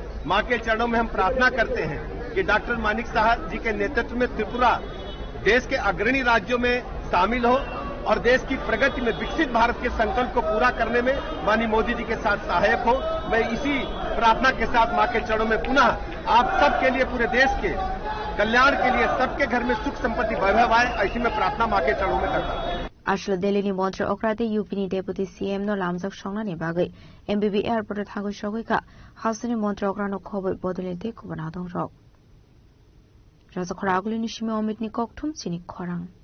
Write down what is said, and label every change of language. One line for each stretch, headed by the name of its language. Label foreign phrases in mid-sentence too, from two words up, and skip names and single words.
Hindi: मां के चरणों में हम प्रार्थना करते हैं कि डॉक्टर मानिक शाह जी के नेतृत्व में त्रिपुरा देश के अग्रणी राज्यों में शामिल हो और देश की प्रगति में विकसित भारत के संकल्प को पूरा करने में माननीय मोदी जी के साथ सहायक हो। मैं इसी प्रार्थना के साथ मां के चरणों में पुनः आप सबके लिए, पूरे देश के कल्याण के लिए, सबके घर में सुख संपत्ति वैभव आए, ऐसी मैं प्रार्थना मां के चरणों में करता हूं।
Kok Borok: Ashla Delhi Montre Okrate UPini
English: Deputy CM
Kok Borok: no Lamzak Shongnani Bagay MBB Airport Thago Shogika Houseni Montre Okrano Kobo Bodolente Kubanadong Rock Razakharaguli Nishimi Omitni Koktum Sini Korang